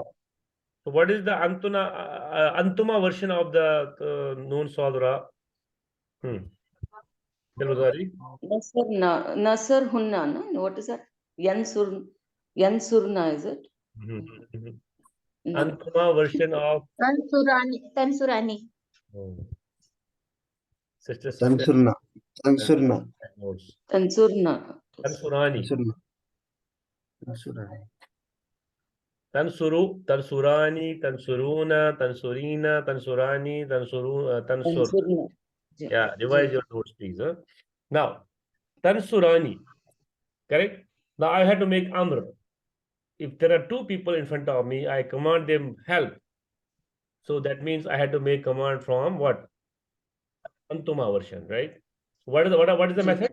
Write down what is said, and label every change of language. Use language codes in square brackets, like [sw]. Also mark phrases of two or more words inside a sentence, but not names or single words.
[en] So, what is the antuma version of the noon, saw the raw? Muzari? [ar] نصر هن, [en] no? What is that? Yansurna, is it? No. Antuma version of Tansurani. Sister Tansurna. Tansurna. Tansurani. Tansurani. [ar] تنصر، تنصران، تنصرون، تنصرين، تنصران، تنصر. [en] Yeah, revise your notes, please. Now, Tansurani, correct? Now I had to make Amr. If there are two people in front of me, I command them help. So that means I had to make command from what? Antuma version, right? What is the method?